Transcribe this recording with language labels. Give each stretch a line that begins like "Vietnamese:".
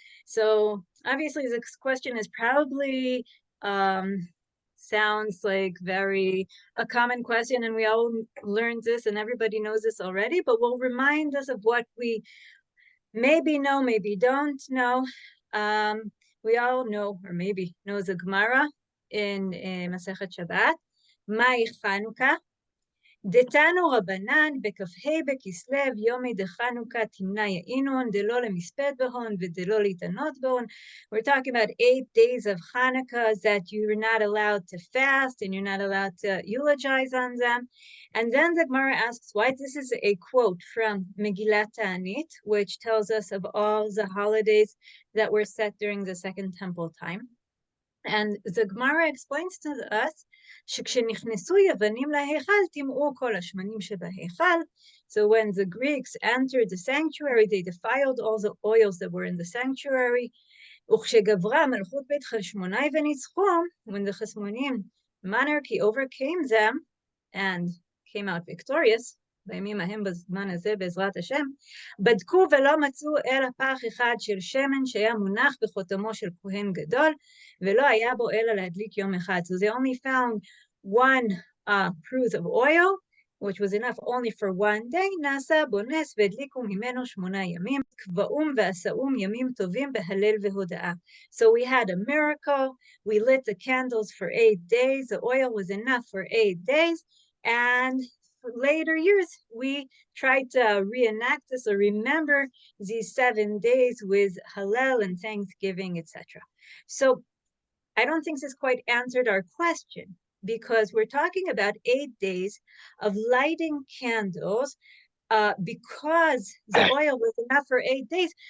English: So obviously this question is probably sounds like very a common question, and we all learned this and everybody knows this already, but we'll remind us of what we maybe know, maybe don't know. We all know, or maybe know, the Gemara in Masechet Shabbat,
Aramaic: Mai Chanukah, דתנו רבנן בכ"ה בכסלו יומי דחנוכה תמנע יעינון דלא למספד בהון ודלא להתענות בהון.
English: We're talking about 8 days of Hanukkah that you're not allowed to fast and you're not allowed to eulogize on them. And then the Gemara asks why. This is a quote from Megillat Ta'anit, which tells us of all the holidays that were set during the Second Temple time. And the Gemara explains to us
Hebrew: שכשנכנסו יוונים להיכל טימאו כל השמנים שבהיכל.
English: So when the Greeks entered the sanctuary, they defiled all the oils that were in the sanctuary.
Hebrew: וכשגברה מלכות בית חשמונאי וניצחום,
English: when the Chasmonim monarchy overcame them and came out victorious,
Hebrew: בימים ההם בזמן הזה בעזרת השם, בדקו ולא מצאו אלא פח אחד של שמן שהיה מונח בחותמו של כהן גדול, ולא היה בו אלא להדליק יום אחד.
English: So they only found one cruse of oil, which was enough only for 1 day.
Hebrew: נעשה בו נס והדליקו ממנו 8 ימים, קבעום ועשאום ימים טובים בהלל והודאה.
English: So we had a miracle. We lit the candles for 8 days. The oil was enough for 8 days. And later years, we tried to reenact this or remember these 7 days with Hallel and Thanksgiving, etc. So I don't think this quite answered our question, because we're talking about 8 days of lighting candles because the oil was enough for 8 days.